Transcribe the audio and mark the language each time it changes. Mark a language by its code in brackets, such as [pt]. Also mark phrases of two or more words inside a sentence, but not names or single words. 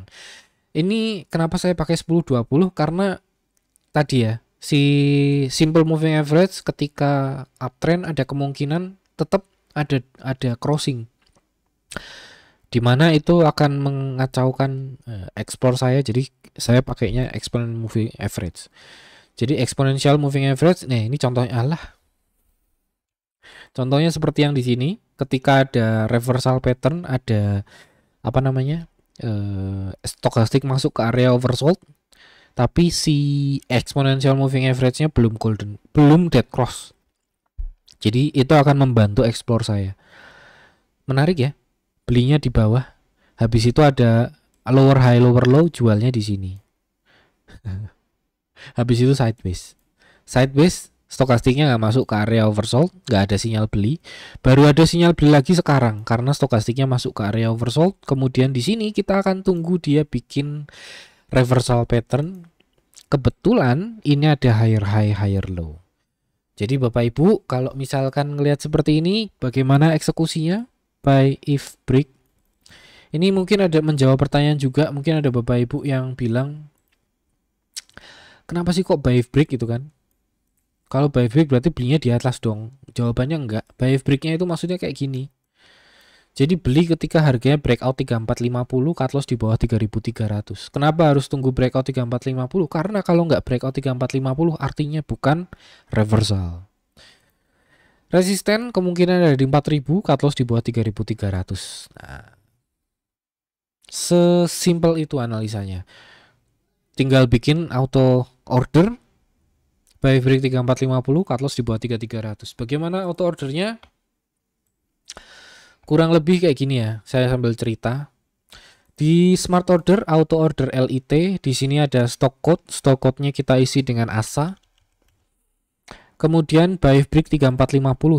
[id] Ini kenapa saya pakai 10-20? Karena tadi ya, si [en] simple moving average [id] ketika uptrend ada kemungkinan tetap ada crossing, dimana itu akan mengacaukan ekspor saya. Jadi saya pakainya [en] exponential moving average. [id] Jadi [en] exponential moving average, [id] nih ini contohnya contohnya seperti yang di sini. Ketika ada [en] reversal pattern, [id] ada apa namanya, stokastik masuk ke area oversold, tapi si [en] exponential moving average-nya [id] belum [en] dead cross. [id] Jadi itu akan membantu explore saya. Menarik ya, belinya di bawah. Habis itu ada [en] lower high lower low, [id] jualnya di sini. Habis itu sideways, stokastiknya nggak masuk ke area oversold, nggak ada sinyal beli. Baru ada sinyal beli lagi sekarang karena stokastiknya masuk ke area oversold. Kemudian di sini kita akan tunggu dia bikin [en] reversal pattern. [id] Kebetulan ini ada [en] higher high higher low. [id] Jadi Bapak Ibu kalau misalkan ngelihat seperti ini, bagaimana eksekusinya? [en] Buy if break. [id] Ini mungkin ada menjawab pertanyaan juga. Mungkin ada Bapak Ibu yang bilang, kenapa sih kok [en] buy if break [id] gitu kan? Kalau [en] buy if break [id] berarti belinya di atas dong. Jawabannya enggak. [en] Buy if breaknya [id] itu maksudnya kayak gini. Jadi beli ketika harganya breakout 3450, [en] cut loss [id] di bawah 3300. Kenapa harus tunggu breakout 3450? Karena kalau nggak breakout 3450 artinya bukan reversal. Resisten kemungkinan ada di 4000, [en] cut loss [id] di bawah 3300. Nah, sesimpel itu analisanya. Tinggal bikin [en] auto order, buy break [id] 3450, [en] cut loss [id] di bawah 3300. Bagaimana [en] auto ordernya? [id] Kurang lebih kayak gini ya. Saya sambil cerita. Di [en] smart order, auto order [id] LIT, di sini ada [en] stock code. Stock code-nya [id] kita isi dengan ASA. Kemudian [en] buy break [id] 3450.